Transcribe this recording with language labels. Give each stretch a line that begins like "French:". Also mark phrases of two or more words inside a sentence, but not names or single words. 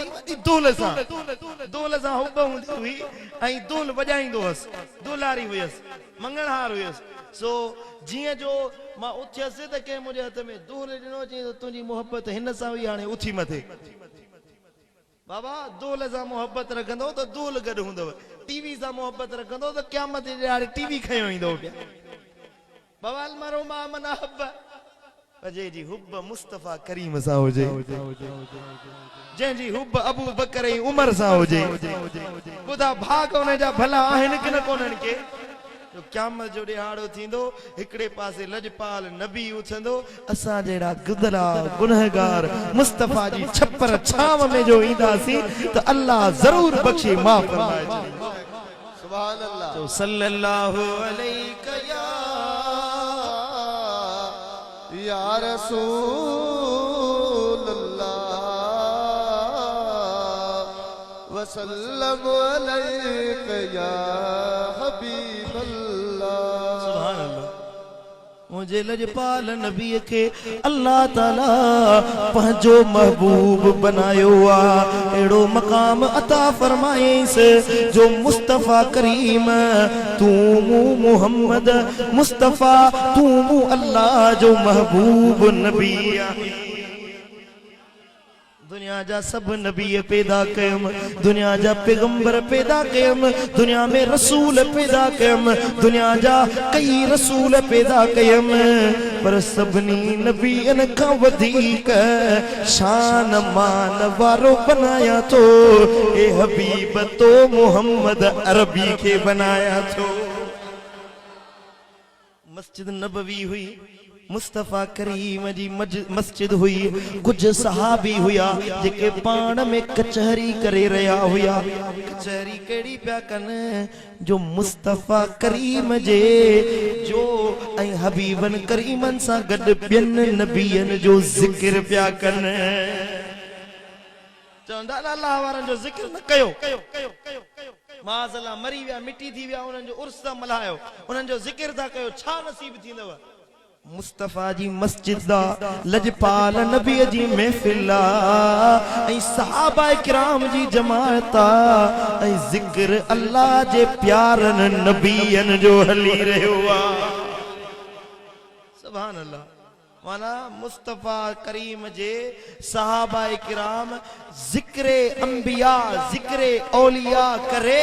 Sindhi: वॾी दूल सां हुब हूंदी हुई ऐं दूल वॼाईंदो हुअसि दूलारी हुयसि मंगणहार हुयसि सो जीअं जो मां उथियसि त कंहिं मुंहिंजे हथ में दूल ॾिनो चई त तुंहिंजी मोहब्बत हिन सां हुई हाणे उथी मथे बाबा दूल सां मोहब्बत रखंदो त दूल गॾु हूंदव टीवी सां मोहब्बत रखंदो त क़यामत जे ॾियारे टीवी खयो ईंदो पिया बाबा
Arabic: المرء مع من أحب
Sindhi: अजय जी हुब मुस्तफा करीम सां हुजे जंहिंजी हुब अबू बकर ऐं उमर सां हुजे ॿुधा भाग उन जा भला आहिनि कि न कोन्हनि के जो क़यामत जो ॾिहाड़ो थींदो हिकिड़े पासे लजपाल नबी उथंदो असां जहिड़ा गुदरा गुनहगार मुस्तफा जी छपर छाव में जो ईंदासीं त अल्लाह ज़रूर बख़्शे माफ़ फरमाए
Arabic: سبحان الله तो صلى الله عليه يا رسول الله وسلم عليك يا حبيب الله سبحان الله
Sindhi: मुझे लजपाल नबी के अल्लाह ताला पंहिंजो महबूब बनायो आ एड़ो मकाम अता फरमाएंसि जो मुस्तफा करीम तू मुहम्मद मुस्तफा तू अल्लाह जो महबूब नबी दुनिया जा सब नबी पैदा कयम दुनिया जा पैगंबर पैदा कयम दुनिया में रसूल पैदा कयम दुनिया जा कई रसूल पैदा कयम पर सभनी नबियन का वधीक शान मान वारो बनाया तो ए हबीब तो मोहम्मद अरबी के बनाया तो मस्जिद नबवी हुई मुस्तफा करीम जी मस्जिद हुई कुछ सहाबी हुया जेके पाण में कचहरी करे रहा हुया कचहरी केड़ी पिया कन जो मुस्तफा करीम जे जो ऐं हबीबन करीमन सां गॾु ॿियनि नबियन जो ज़िक्र पिया कन चवंदा अल्लाह वारनि जो ज़िक्र न कयो माज़अल्लाह मरी विया मिटी थी विया उन्हनि जो उर्स था मल्हायो उन्हनि जो ज़िक्र था कयो छा नसीब थींदव मुस्तफ़ा जी मस्जिद दा लजपाल नबी जी महफिल ऐं सहाबा किराम जी जमात ऐं ज़िक्र अल्लाह जे प्यारनि नबीयनि जो हली रहियो आहे
Arabic: سبحان الله
Sindhi: माना मुस्तफ़ा करीम जे सहाबा किराम ज़िक्र अंबिया ज़िक्र औलिया करे